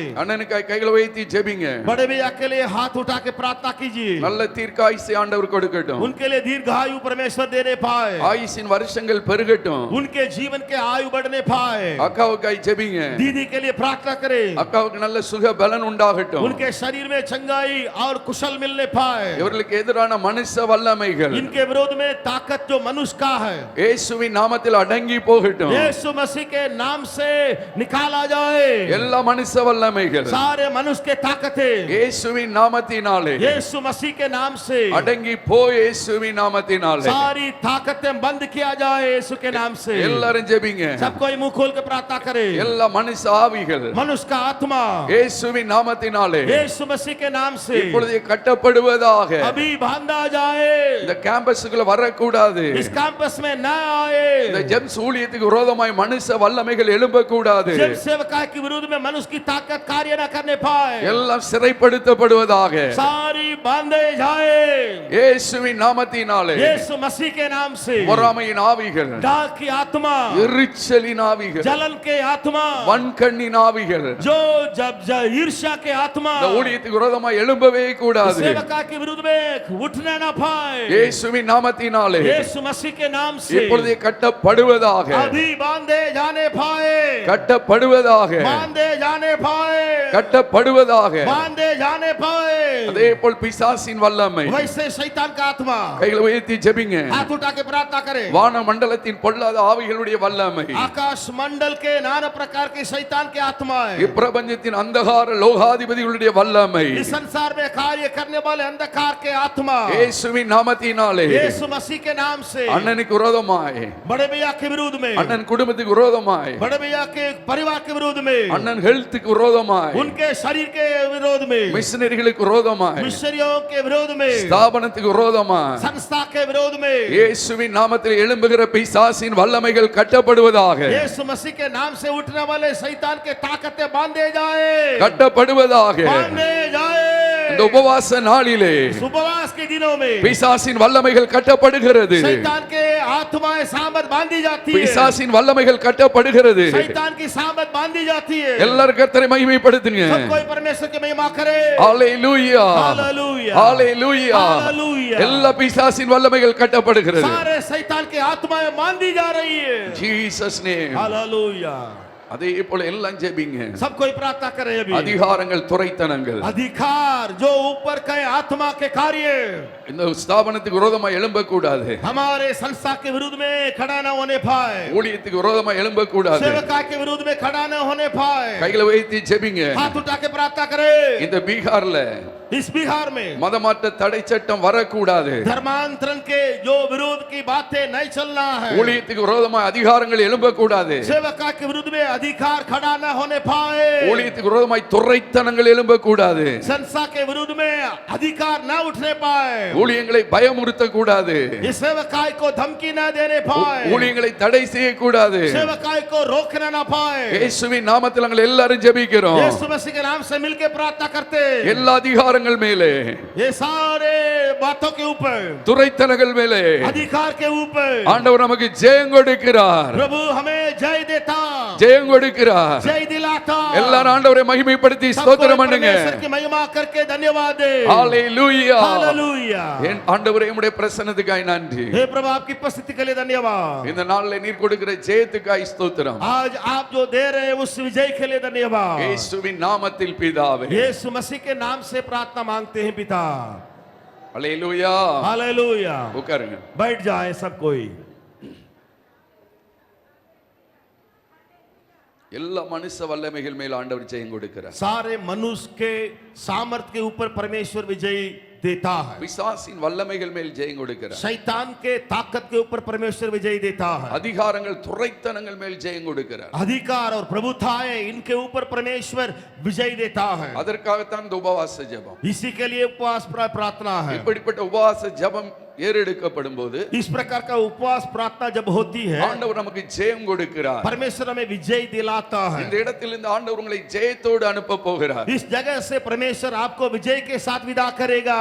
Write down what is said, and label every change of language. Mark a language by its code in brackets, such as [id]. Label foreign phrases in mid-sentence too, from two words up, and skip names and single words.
[ta] அண்ணனுக்காய் கைகளை உயர்த்தி ஜெபிங்க. [hi] बड़े भैया के लिए हाथ उठा के प्रार्थना कीजिए. [ta] நல்ல தீர்க்காயுசை ஆண்டவர் கொடுக்கட்டும். [hi] उनके लिए दीर्घायु परमेश्वर देने पाए. [ta] ஆயுசின் வருஷங்கள் பெருகட்டும். [hi] उनके जीवन के आयु बढ़ने पाए. [ta] அக்காவுக்காய் ஜெபிங்க. [hi] दीदी के लिए प्रार्थना करें. [ta] அக்காவுக்கு நல்ல சுக பலன் உண்டாகட்டும். [hi] उनके शरीर में चंगाई और कुशल मिलने पाए. [ta] இவர்களுக்கு எதிரான மனுஷ வல்லமைகள் [hi] इनके विरोध में ताकत जो मनुष्य का है [ta] இயேசுவின் நாமத்தில் அடங்கி போகட்டும். [hi] यीशु मसीह के नाम से निकाला जाए. [ta] எல்லா மனுஷ வல்லமைகள் [hi] सारे मनुष्य के ताकतें [ta] இயேசுவின் நாமத்தினாலே [hi] यीशु मसीह के नाम से [ta] அடங்கி போ. இயேசுவின் நாமத்தினாலே [hi] सारी ताकतें बंद किया जाए यीशु के नाम से. [ta] எல்லாரும் ஜெபிங்க. [hi] सब कोई मुंह खोल के प्रार्थना करे. [ta] எல்லா மனுஷ ஆவிகள் [hi] मनुष्य का आत्मा [ta] இயேசுவின் நாமத்தினாலே [hi] यीशु मसीह के नाम से [ta] இப்பொழுது கட்டப்படுவதாக. [hi] अभी बांधा जाए. [ta] இந்த கேம்பஸுக்குள்ள வரக்கூடாது. [hi] इस कैंपस में न आए. [ta] இந்த ஜெம்ஸ் ஊழியத்துக்கு விரோதமாய் மனுஷ வல்லமைகள் எழும்பக்கூடாது. [hi] जब सेवकाई के विरुद्ध में मनुष्य की ताकत कार्य न करने पाए. [ta] எல்லாம் சிறைப்படுத்தப்படுவதாக. [hi] सारी बांधे जाए [ta] இயேசுவின் நாமத்தினாலே [hi] यीशु मसीह के नाम से. [ta] பொறாமையின் ஆவிகள், [hi] दाग की आत्मा, [ta] எரிச்சலின் ஆவிகள், [hi] जलन के आत्मा, [ta] வன்கண்ணின் ஆவிகள் [hi] जो जब ईर्ष्या के आत्मा [ta] இந்த ஊழியத்துக்கு விரோதமாய் எழும்பவே கூடாது. [hi] सेवका के विरुद्ध में उठने न पाए. [ta] இயேசுவின் நாமத்தினாலே [hi] यीशु मसीह के नाम से [ta] இப்பொழுது கட்டப்படுவதாக. [hi] अभी बांधे जाने पाए. [ta] கட்டப்படுவதாக. [hi] बांधे जाने पाए. [ta] கட்டப்படுவதாக. [hi] बांधे जाने पाए. [ta] அதே போல் பிசாசின் வல்லமை. [hi] वैसे शैतान का आत्मा. [ta] கைகளை உயர்த்தி ஜெபிங்க. [hi] हाथ उठा के प्रार्थना करें. [ta] வான மண்டலத்தின் பொல்லாத ஆவிகளுடைய வல்லமை. [hi] आकाश मंडल के नाना प्रकार के शैतान के आत्मा है. [ta] இப்பிரபஞ்சத்தின் அந்தகார லோகாதிபதிகளுடைய வல்லமை. [hi] इस संसार में कार्य करने वाले अंधकार के आत्मा [ta] இயேசுவின் நாமத்தினாலே [hi] यीशु मसीह के नाम से [ta] அண்ணனுக்கு விரோதமாய், [hi] बड़े भैया के विरोध में, [ta] அண்ணன் குடும்பத்துக்கு விரோதமாய், [hi] बड़े भैया के परिवार के विरोध में, [ta] அண்ணன் ஹெல்த்துக்கு விரோதமாய், [hi] उनके शरीर के विरोध में, [ta] மிஷனரிகளுக்கு விரோதமாய், [hi] मिशनरियों के विरोध में, [ta] ஸ்தாபனத்துக்கு விரோதமாய் [hi] संस्था के विरोध में [ta] இயேசுவின் நாமத்தில் எழும்புகிற பிசாசின் வல்லமைகள் கட்டப்படுவதாக. [hi] यीशु मसीह के नाम से उठने वाले शैतान के ताकतें बांधे जाए. [ta] கட்டப்படுவதாக. [hi] बांधे जाए. [ta] இந்த உபவாச நாளிலே [hi] उपवास के दिनों में [ta] பிசாசின் வல்லமைகள் கட்டப்படுகிறது. [hi] शैतान के आत्माएं सामत बांधी जाती है. [ta] பிசாசின் வல்லமைகள் கட்டப்படுகிறது. [hi] शैतान की सामत बांधी जाती है. [ta] எல்லாரும் கர்த்தரை மகிமைப்படுத்துங்க. [hi] सब कोई परमेश्वर की महिमा करे. [ta] ஹalleluya, [hi] हालेलूया, [ta] ஹalleluya. [hi] हालेलूया. [ta] எல்லா பிசாசின் வல்லமைகள் கட்டப்படுகிறது. [hi] सारे शैतान की आत्माएं बांधी जा रही है. [en] Jesus name. [hi] हालेलूया. [ta] அதே போல எல்லாம் ஜெபிங்க. [hi] सब कोई प्रार्थना करे. अभी [ta] அதிகாரங்கள், துரைத்தனங்கள் [hi] अधिकार जो ऊपर के आत्मा के कार्य [ta] இந்த ஸ்தாபனத்துக்கு விரோதமா எழும்ப கூடாது. [hi] हमारे संस्था के विरुद्ध में खड़ा न होने पाए. [ta] ஊழியத்துக்கு விரோதமா எழும்ப கூடாது. [hi] सेवका के विरुद्ध में खड़ा न होने पाए. [ta] கைகளை உயர்த்தி ஜெபிங்க. [hi] हाथ उठा के प्रार्थना करे. [ta] இந்த பீகார்ல [hi] इस बिहार में [ta] மதமாற்ற தடை சட்டம் வரக்கூடாது. [hi] धर्मांतरण के जो विरोध की बातें नहीं चलना है. [ta] ஊழியத்துக்கு விரோதமா அதிகாரங்கள் எழும்ப கூடாது. [hi] सेवका के विरुद्ध में अधिकार खड़ा न होने पाए. [ta] ஊழியத்துக்கு விரோதமாய் துரைத்தனங்கள் எழும்ப கூடாது. [hi] संस्था के विरुद्ध में अधिकार न उठने पाए. [ta] ஊழியங்களை பயமுறுத்த கூடாது. [hi] इस सेवकाई को धमकी न देने पाए. [ta] ஊழியங்களை தடை செய்ய கூடாது. [hi] सेवकाई को रोकना न पाए. [ta] இயேசுவின் நாமத்தில் நாங்கள் எல்லாரும் ஜெபிக்கிறோம். [hi] यीशु मसीह के नाम से मिलकर प्रार्थना करते. [ta] எல்லா அதிகாரங்கள் மேலே, [hi] ये सारे बातों के ऊपर, [ta] துரைத்தனங்கள் மேலே [hi] अधिकार के ऊपर [ta] ஆண்டவர் நமக்கு ஜெயம் கொடுக்கிறார். [hi] प्रभु हमें जय देता, [ta] ஜெயம் ஜெயம் கொடுக்கிறார். [hi] जय दिलाता। [ta] எல்லாரும் ஆண்டவரை மகிமைப்படுத்தி [hi] सबको [ta] ஸ்தோத்திரம் பண்ணுங்க. [hi] परमेश्वर की महिमा करके धन्यवाद दे। [ta] ஹalleluya. [hi] हालेलुया। [ta] என் ஆண்டவரே உம்முடைய பிரசன்னத்துக்காய் நன்றி. [hi] हे प्रभु आपकी उपस्थिति के लिए धन्यवाद। [ta] இந்த நாள்ல நீர் கொடுக்கிற ஜெயத்துக்காய் ஸ்தோத்திரம். [hi] आज आप जो दे रहे हैं उस विजय के लिए धन्यवाद। [ta] இயேசுவின் நாமத்தில் பிதாவே. [hi] यीशु मसीह के नाम से प्रार्थना मांगते हैं पिता। [ta] ஹalleluya. [hi] हालेलुया। [ta] உட்காருங்க. [hi] बैठ जाए सब कोई। [ta] எல்லா மனுஷ வல்லமைகள் மேல் ஆண்டவர் ஜெயம் கொடுக்கிறார். [hi] सारे मनुष्य के सामर्थ्य के ऊपर परमेश्वर विजय देता है। [ta] பிசாசின் வல்லமைகள் மேல் ஜெயம் கொடுக்கிறார். [hi] शैतान के ताकत के ऊपर परमेश्वर विजय देता है। [ta] அதிகாரங்கள் துரைத்தனங்கள் மேல் ஜெயம் கொடுக்கிறார். [hi] अधिकार और प्रभुताएं इनके ऊपर परमेश्वर विजय देता है। [ta] அதற்காகத்தான் இந்த உபவாச ஜெபம். [hi] इसी के लिए उपवास प्रार्थना है। [ta] இப்படிப்பட்ட உபவாச ஜெபம் ஏறெடுக்கப்படும் போது [hi] इस प्रकार का उपवास प्रार्थना जब होती है [ta] ஆண்டவர் நமக்கு ஜெயம் கொடுக்கிறார். [hi] परमेश्वर हमें विजय दिलाता है। [ta] இந்த இடத்தில் இந்த ஆண்டவர் உங்களை ஜெயத்தோடு அனுப்ப போகிறார். [hi] इस जगह से परमेश्वर आपको विजय के साथ विदा करेगा।